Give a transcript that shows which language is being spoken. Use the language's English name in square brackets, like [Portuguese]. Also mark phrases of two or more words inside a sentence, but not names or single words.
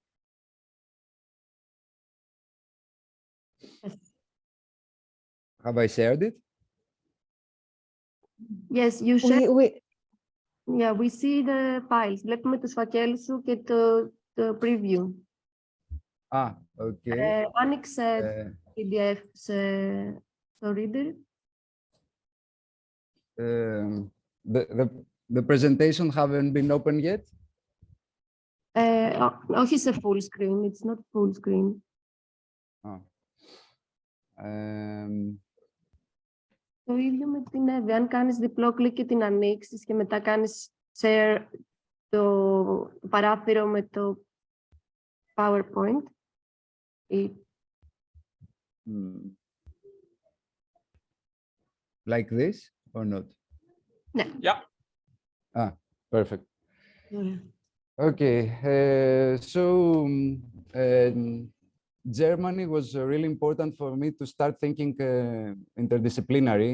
[English] Yes. Have I shared it? Yes, you shared. We Yeah, we see the files. [Greek] Βλέπουμε τους φακέλους σου και το preview. [English] Okay. [Greek] Άνοιξε PDF στο reader. [English] The presentation haven't been open yet? [Greek] Όχι σε [English] full screen. It's not full screen. [Greek] Το ίδιο με την Εύη. Αν κάνεις διπλό κλικ και την ανοίξεις και μετά κάνεις share το παράθυρο με το PowerPoint. [English] Like this or not? [Greek] Ναι. [English] Yeah. Perfect. [Greek] Ωραία. [English] Okay. Germany was really important for me to start thinking interdisciplinary.